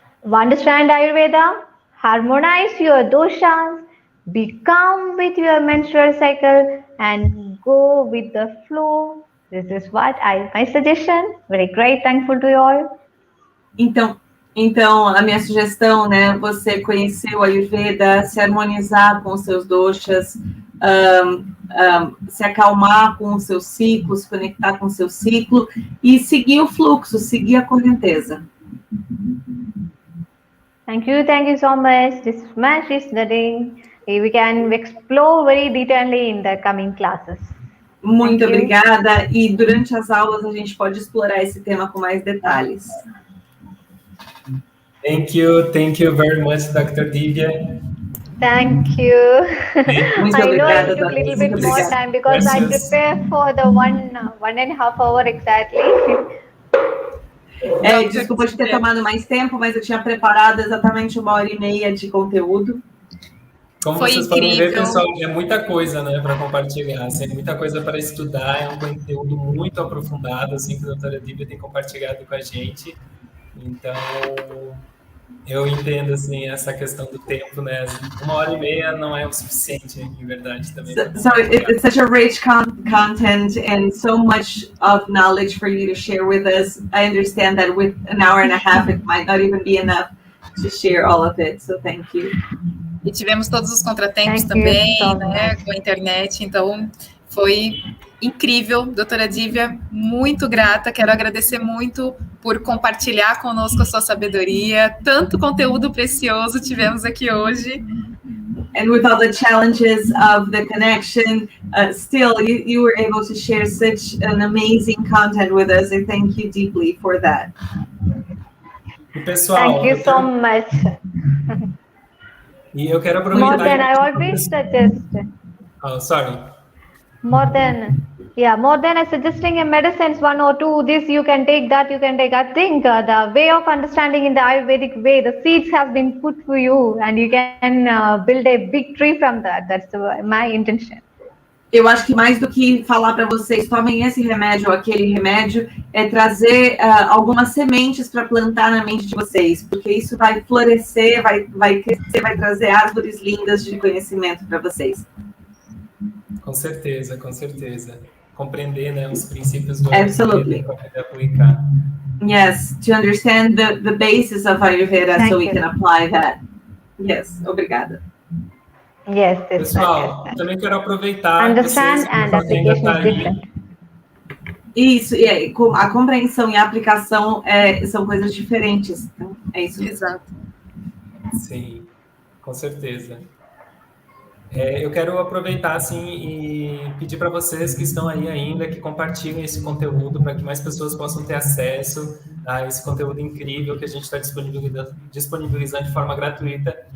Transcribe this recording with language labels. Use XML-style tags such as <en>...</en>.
<en>Understand Ayurveda, harmonize your doshas, be calm with your menstrual cycle, and go with the flow. This is my suggestion. Very great, thankful to you all.</en> <pt>Então, a minha sugestão, né, você conhecer o Ayurveda, se harmonizar com os seus doshas, se acalmar com o seu ciclo, se conectar com o seu ciclo e seguir o fluxo, seguir a correnteza.</pt> <en>Thank you so much. This much is the day. We can explore very detailedly in the coming classes.</en> <pt>Muito obrigada. E durante as aulas a gente pode explorar esse tema com mais detalhes.</pt> <en>Thank you very much, Dr. Divya. Thank you.</en> <pt>Muito obrigada.</pt> <en>I know it took a little bit more time because I prepare for the 1.5 hour exactly.</en> <pt>Desculpa de ter tomado mais tempo, mas eu tinha preparado exatamente 1h30 de conteúdo. Como Foi vocês incrível. podem ver, pessoal, é muita coisa, né, para compartilhar, assim, é muita coisa para estudar, é um conteúdo muito aprofundado, assim, que a doutora Divya tem compartilhado com a gente. Então, eu entendo, assim, essa questão do tempo, né, 1h30 não é o suficiente, em verdade, também.</pt> <en>So it's such a rich content and so much of knowledge for you to share with us. I understand that with an hour and a half, it might not even be enough to share all of it, so thank you.</en> <pt>E tivemos todos os contratempos também, né, com a internet, então foi incrível, doutora Divya, muito grata, quero agradecer muito por compartilhar conosco a sua sabedoria, tanto conteúdo precioso tivemos aqui hoje.</pt> <en>And with all the challenges of the connection, still you were able to share such an amazing content with us. I thank you deeply for that.</en> <pt>E pessoal,</pt> <en>thank you so much.</en> <pt>E eu quero aproveitar...</pt> <en>More than I always suggest. Oh, sorry. More than I suggesting a medicines 1 or 2, this you can take, that you can take. I think the way of understanding in the Ayurvedic way, the seeds have been put for you and you can build a big tree from that. That's my intention.</en> <pt>Eu acho que mais do que falar para vocês, tomem esse remédio ou aquele remédio, é trazer algumas sementes para plantar na mente de vocês, porque isso vai florescer, vai crescer, vai trazer árvores lindas de conhecimento para vocês. Com certeza, com certeza. Compreender, né, os princípios do Ayurveda para poder aplicar.</pt> <en>Yes, to understand the basis of Ayurveda so we can apply that.</en> <pt>Yes, obrigada.</pt> <en>Yes,</en> <pt>pessoal, também quero aproveitar</pt> <en>understand and application is different.</en> <pt>Isso, e a compreensão e a aplicação são coisas diferentes. Então, é isso. Exato. Sim, com certeza. Eu quero aproveitar assim e pedir para vocês que estão aí ainda que compartilhem esse conteúdo para que mais pessoas possam ter acesso a esse conteúdo incrível que a gente está disponibilizando de forma gratuita.</pt>